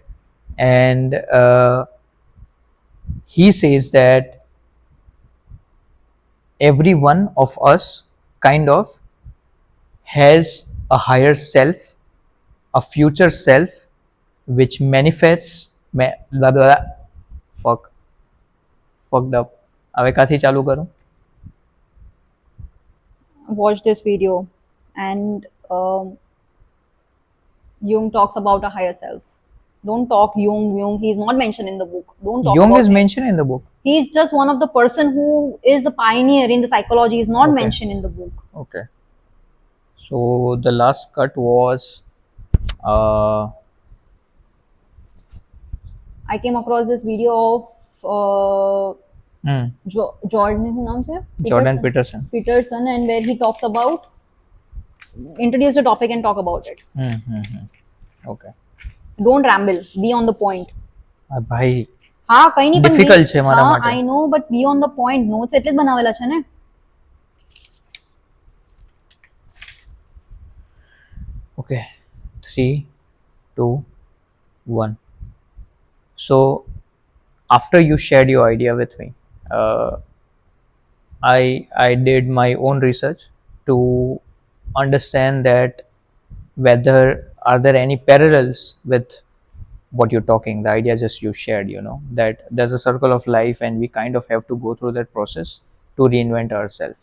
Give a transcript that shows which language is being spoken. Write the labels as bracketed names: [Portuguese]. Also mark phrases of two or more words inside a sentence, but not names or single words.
[English] And he says that every one of us kind of has a higher self, a future self, which manifests. Blah, blah, blah. Fuck, fucked up. [Gujarati] હવે કાથી ચાલુ કરું? [English] Watch this video, and Jung talks about a higher self. Don't talk Jung. He's not mentioned in the book. Don't talk Jung about is him. mentioned in the book. He's just one of the person who is a pioneer in the psychology. He's not Okay. mentioned in the book. Okay. So the last cut was uh, I came across this video of Jordan, [Hindi] वो नाम है? [English] Jordan Peterson. Peterson, and where he talks about, introduce a topic and talk about it. Okay. Don't ramble. Be on the point. [Gujarati] ભાઈ હા કઈ નહીં પણ Difficult છે મારા હા માટે. [English] I know, but be on the point. [Gujarati] Notes એટલે જ બનાવેલા છે ને. [English] Okay, 3, 2, 1. So after you shared your idea with me, I did my own research to understand that whether are there any parallels with what you're talking, the idea just you shared, that there's a circle of life and we kind of have to go through that process to reinvent ourselves.